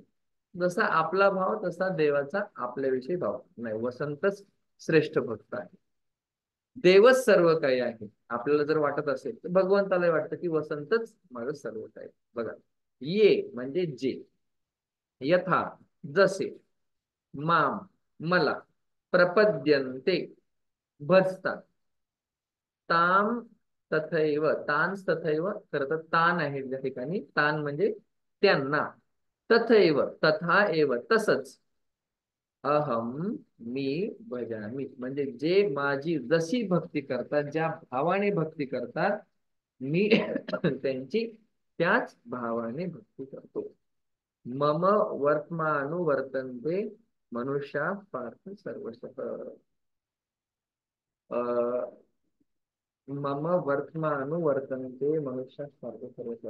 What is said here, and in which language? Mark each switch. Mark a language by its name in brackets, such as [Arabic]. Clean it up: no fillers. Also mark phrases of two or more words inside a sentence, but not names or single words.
[Marathi] जसा आपला भाव तसा देवाचा आपल्याविषयी भाव, नाही वसंतच श्रेष्ठ भक्त आहे. देवच सर्व काही आहे आपल्याला जर वाटत असेल तर भगवंताला वाटतं की वसंतच माझं सर्व काही. बघा, ये म्हणजे जे, यथा जसे, माम मला, प्रपद्यन्ते भजतात, ताम तथैव, [Sanskrit] तान तथैव, [Marathi] खरं तर तान आहे या ठिकाणी, तान म्हणजे त्यांना, [Sanskrit] तथैव तथा एव [Marathi] तसंच, अहम मी भजामी म्हणजे जे माझी जशी भक्ती करतात, ज्या भावाने भक्ती करतात, मी त्यांची त्याच भावाने भक्ती करतो. [Sanskrit] मम वर्तमानुवर्तन्ते मनुष्या पार्थ सर्वशः. मम वर्तमानुवर्तन्ते मनुष्या पार्थ सर्वशः.